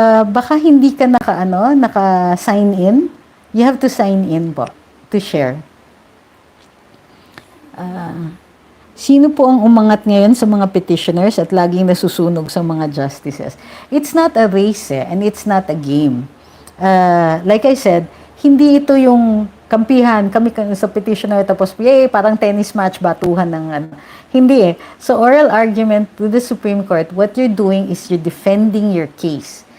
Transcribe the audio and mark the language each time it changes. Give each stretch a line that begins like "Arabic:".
Filipino: Baka hindi ka naka-sign in.
English: You have to sign in po to share.
Filipino: Sino po ang umangat ngayon sa mga petitioners at laging nasusunog sa mga justices?
English: It's not a race and it's not a game. Like I said,
Filipino: hindi ito yung kampihan, kami sa petitioner tapos yay, parang tennis match, batuhan ng ano. Hindi eh.
English: So oral argument to the Supreme Court, what you're doing is you're defending your case.